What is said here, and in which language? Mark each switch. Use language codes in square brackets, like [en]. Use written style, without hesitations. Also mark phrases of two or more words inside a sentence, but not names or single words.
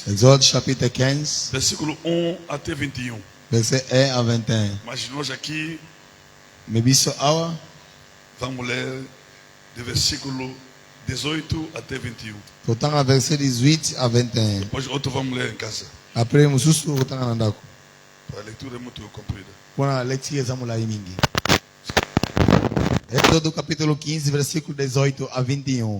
[fr] Exode chapitre 15, [pt] versículo 1 até 21. [fr] verset 1 a 21. [pt] Mas nós aqui [ln] Mebiso awa, [pt] vamos ler do versículo 18 até 21. [ln] totanga verset 18 a 21. [pt] Depois outro vamos ler em casa. [ln] Après mususu totanga na ndako. [pt] A leitura é muito comprida. [ln] Pona leitura zamula mingi. [pt] Êxodo capítulo 15, versículo 18 a 21.